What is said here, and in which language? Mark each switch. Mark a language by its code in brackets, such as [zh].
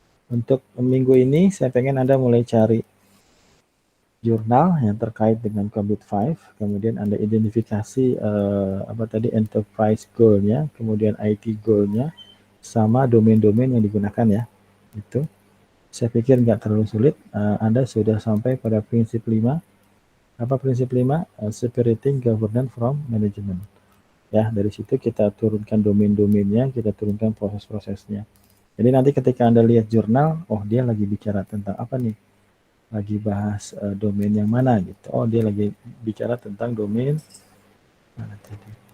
[id] Untuk minggu ini saya pengen Anda mulai cari jurnal yang terkait dengan COVID-5, kemudian Anda identifikasi apa tadi enterprise goal-nya, kemudian IT goal-nya, sama domain-domain yang digunakan ya. Itu saya pikir nggak terlalu sulit. Anda sudah sampai pada prinsip 5. Apa prinsip 5? [en] Separating governance from management. [id] Ya, dari situ kita turunkan domain-domainnya, kita turunkan proses-prosesnya. Jadi nanti ketika Anda lihat jurnal, oh dia lagi bicara tentang apa nih? Lagi bahas domain yang mana gitu. Oh dia lagi bicara tentang domain mana tadi?